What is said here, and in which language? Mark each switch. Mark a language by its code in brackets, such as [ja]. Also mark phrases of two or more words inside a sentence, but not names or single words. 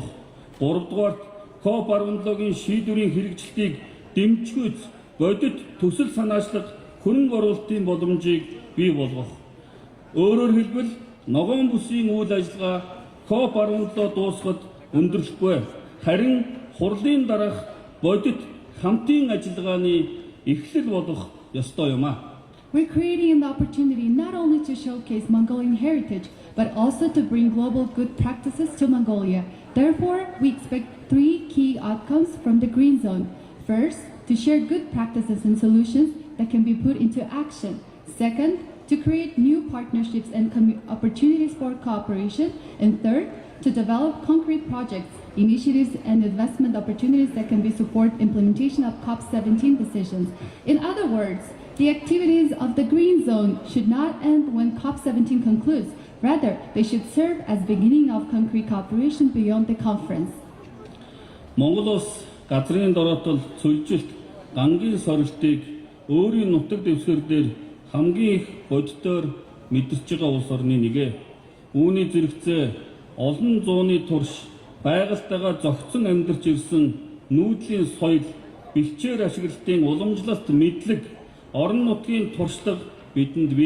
[mn] Гуравдугаарт COP17-гийн шийдвэрийн хэрэгжилтийг дэмжихүйц бодит төсөл санаачлах хөрөнгө оруулалтын боломжийг бий болгох. Өөрөөр хэлбэл ногоон бүсийн үйл ажиллагаа COP17 дуусахад өндөрлөхгүй. Харин хурлын дараах бодит хамтын ажиллагааны эхлэл болох ёстой юм а. [en] We're creating an opportunity not only to showcase Mongolian heritage, but also to bring global good practices to Mongolia. Therefore, we expect 3 key outcomes from the Green Zone. First, to share good practices and solutions that can be put into action. Second, to create new partnerships and opportunities for cooperation. And third, to develop concrete projects, initiatives, and investment opportunities that can be support implementation of COP17 decisions. In other words, the activities of the Green Zone should not end when COP17 concludes. Rather, they should serve as beginning of concrete cooperation beyond the conference. [mn] Монгол улс газрын дороотол цөлжилт, гангийн сорилтыг өөрийн нутаг дэвсгэр дээр хамгийн их бодитоор мэдэрч байгаа улс орны нэгэ. Үүний зэрэгцээ олон зууны турш байгальтайгаа зохицон амьдарч ирсэн нүүдлийн соёл, бэлчээр ашиглалтын уламжлалт мэдлэг, орон нутгийн туршлага бидэнд бий.